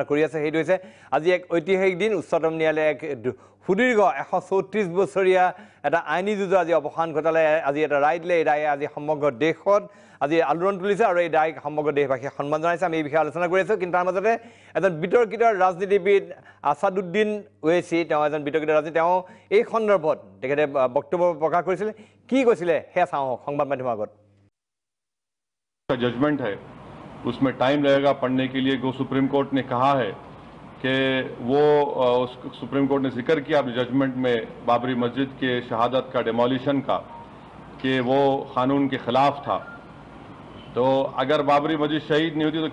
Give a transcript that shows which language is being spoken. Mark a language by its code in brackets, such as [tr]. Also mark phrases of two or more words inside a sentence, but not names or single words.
[as] কৰি আছে সেইটো হৈছে আজি এক ঐতিহাসিক দিন উচ্চতম ন্যায়ালয়ে এক সুদীৰ্ঘ 134 বছৰীয়া এটা আইনী যুঁজৰ আজি অৱসান ঘটালে আজি এটা ৰায় দিলে এই ৰায়ে আজি সমগ্ৰ দেশত আজি আলোড়ন তুলিছে আৰু এই ৰায়ক সমগ্ৰ দেশবাসীয়ে সন্মান জনাইছে আমি এই বিষয়ে আলোচনা কৰি আছোঁ কিন্তু তাৰ মাজতে এজন বিতৰ্কিত ৰাজনীতিবিদ আছাদুদ্দিন ওৱেইচি তেওঁ এজন বিতৰ্কিত ৰাজনীতি তেওঁ এই সন্দৰ্ভত তেখেতে বক্তব্য প্ৰকাশ কৰিছিলে কি কৈছিলে সেয়া চাওঁ সংবাদ মাধ্যমৰ আগত [hi] जजमेंट है उसमें टाइम लगेगा पढ़ने के लिए जो सुप्रीम कोर्ट ने कहा है कि वो सुप्रीम कोर्ट ने जिक्र किया अपने जजमेंट में बाबरी मस्जिद के शहादत का डेमोलिशन का कि वो कानून के खिलाफ था तो अगर बाबरी मस्जिद शहीद नहीं होती तो